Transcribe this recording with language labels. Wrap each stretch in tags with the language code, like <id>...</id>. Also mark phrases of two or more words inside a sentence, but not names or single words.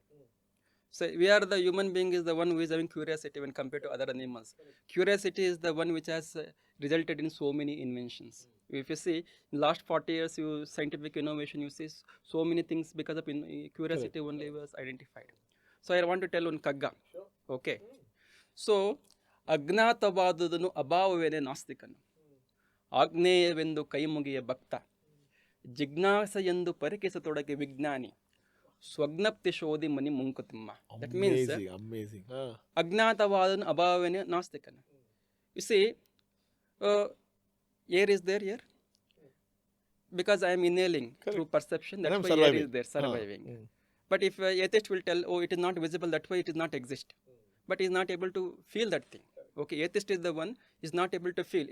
<en>So, we are the human being is the one who is having curiosity when compared to other animals. Curiosity is the one which has resulted in so many inventions. If you see, in last 40 years, scientific innovation, you see so many things because of curiosity only was identified. So, I want to tell on Kagga. Okay. So,</en> <kn>ಅಜ್ಞಾತವಾದುದನ್ನು ಅಭಾವವೇನೆ ನಾಸ್ತಿಕನು, ಆಗ್ನೇಯವೆಂದು ಕೈಮುಗಿಯ ಭಕ್ತ, ಜಿಜ್ಞಾಸ ಎಂದು ಪರಿಕಿಸತೊಡಗೆ ವಿಜ್ಞಾನಿ, ಸ್ವಜ್ಞಪ್ತಿ ಶೋಧಿ ಮನಿ ಮುಂಕುತಿಮ್ಮ.</kn> <en>That means</en> <kn>ಅಜ್ಞಾತವಾದನು ಅಭಾವವೇನೆ ನಾಸ್ತಿಕನು.</kn> <en>You see, air is there here because I am inhaling through perception. That's why air is there, surviving. But if atheist will tell, oh, it is not visible, that way it is not exist. But he is not able to feel that thing. Okay, atheist is the one is not able to feel.</en>